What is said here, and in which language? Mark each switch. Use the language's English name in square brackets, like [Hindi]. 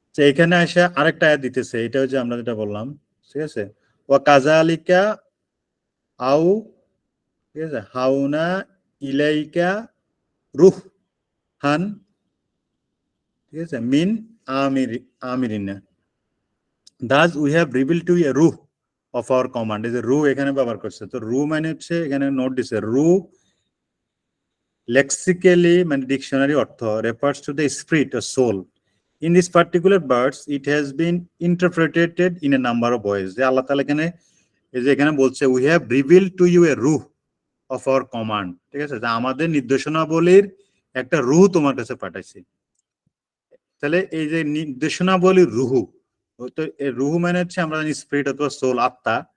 [Bangla] এখানে এসে আরেকটা আয়াত দিতেছে, এটা হচ্ছে আমরা যেটা বললাম, ঠিক আছে, [Arabic] ওয়া কাযালিকা আও, [Bangla] ঠিক আছে, [Arabic] হাউনা ইলাইকা রুহান, [Bangla] ঠিক আছে, [Arabic] মিন আমিরিনা, [English] Thus we have revealed to a রুহ of our command। [Bangla] এই যে রু এখানে ব্যবহার করছে, তো রু মানে হচ্ছে এখানে নোট দিছে, রু লেক্সিক্যালি মানে ডিকশনারি অর্থ [English] refers to the spirit or soul in this particular verse, it has been interpreted in a number of ways। [Bangla] যে আল্লাহ তাআলা এখানে এই যে এখানে বলছে [English] we have revealed to you a ruh of our command, [Bangla] ঠিক আছে, যে আমাদের নির্দেশনাবলীর একটা রূহ তোমার কাছে পাঠাইছি। তাহলে এই যে নির্দেশনাবলীর রুহু, তো রুহু মানে হচ্ছে আমরা জানি স্পিরিট অথবা সোল, আত্মা।